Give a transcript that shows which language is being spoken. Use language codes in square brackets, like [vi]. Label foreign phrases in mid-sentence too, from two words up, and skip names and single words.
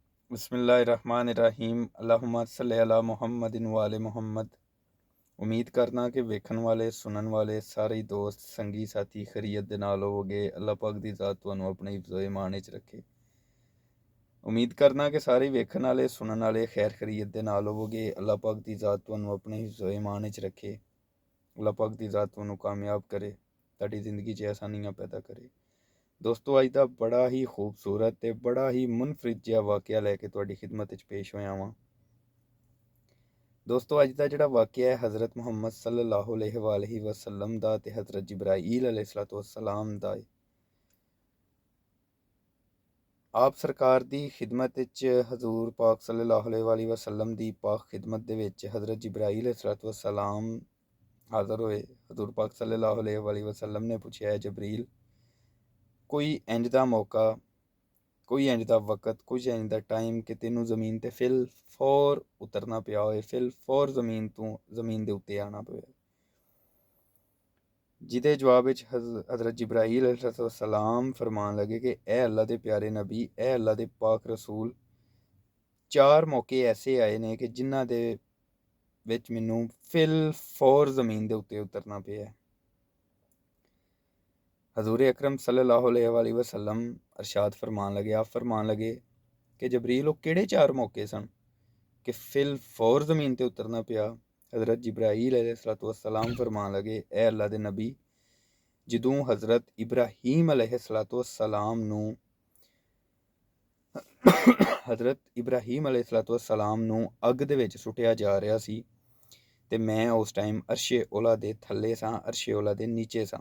[ar] بسم الله الرحمن الرحيم اللهم صل على محمد وآل محمد. [pa] امید کرنا کہ ویکھن والے سنن والے سارے ہی دوست سنگی ساتھی خیریت دے نال ہوووگے. اللہ پاک دی ذات تہانوں اپنے حفظ و ایمان چ رکھے۔ امید کرنا کہ سارے ویکھن والے سنن والے خیر خیریت دے نال ہوووگے. اللہ پاک دی ذات تہانوں اپنے حفظ و ایمان چ رکھے۔ اللہ پاک دی ذات تہانوں کامیاب کرے، تہاڈی زندگی چ آسانیاں پیدا کرے. دوستو اج کا بڑا ہی خوبصورت تے بڑا ہی منفرد جیہا واقعہ لیکے تہاڈی خدمت چ پیش ہویا واں. دوستو اج کا جیہڑا واقعہ ہے حضرت محمد [ar] صلى الله عليه وسلم [pa] دا تے حضرت جبرائیل [ar] عليه الصلاة والسلام [pa] دا ہے. آپ سرکار دی خدمت چ حضور پاک [ar] صلى الله عليه وسلم [pa] دی پاک خدمت دے وچ حضرت جبرائیل [ar] عليه الصلاة والسلام [pa] حاضر ہوئے. حضور پاک [ar] صلى الله عليه وسلم [pa] نے پچھیا، جبریل کوئی انج دا موقع، کوئی انج دا وقت، کوئی انج دا ٹائم کہ تینوں زمین تے فی الفور اترنا پیا ہووے، فی الفور زمین دے اتے آنا پوے. جیہدے جواب وچ حضرت جبرائیل علیہ السلام فرمان لگے کہ اے اللہ دے پیارے نبی، اے اللہ دے پاک رسول، 4 موقعے ایسے آئے نے کہ جنہاں دے وچ مینوں فی الفور زمین دے اتے اترنا پیا ہے. حضور اکرم [ar] صلى الله عليه وسلم [pa] ارشاد فرمان لگے، آپ فرمان لگے کہ جبریل او کیہڑے 4 موقعے سن کہ فی الفور زمین تے اترنا پیا. حضرت جبرائیل [ar] عليه الصلاة والسلام [pa] فرمان لگے، اے اللہ دے نبی، جدوں حضرت ابراہیم [ar] عليه الصلاة والسلام [pa] نوں حضرت ابراہیم [ar] عليه الصلاة والسلام [pa] نوں اگ دے وچ سٹیا جا رہیا سی تے میں اس ٹائم عرش اعلیٰ دے تھلے ساں، عرش اعلیٰ دے نیچے ساں.